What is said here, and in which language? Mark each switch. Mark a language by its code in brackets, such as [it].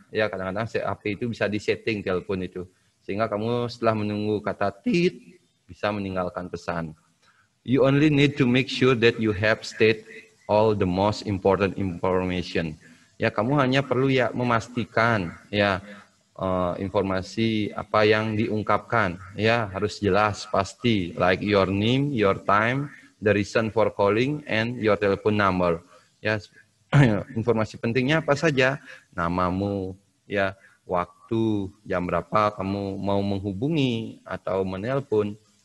[id] Ya, kadang-kadang HP itu bisa disetting telepon itu, sehingga kamu setelah menunggu kata tit bisa meninggalkan pesan. [en] You only need to make sure that you have state all the most important information. [id] Ya, kamu hanya perlu ya memastikan ya informasi apa yang diungkapkan. Ya, harus jelas pasti, [en] like your name, your time, the reason for calling, and your telephone number. [id] Ya, informasi pentingnya apa saja? Namamu, ya, waktu, jam berapa kamu mau menghubungi atau menelpon.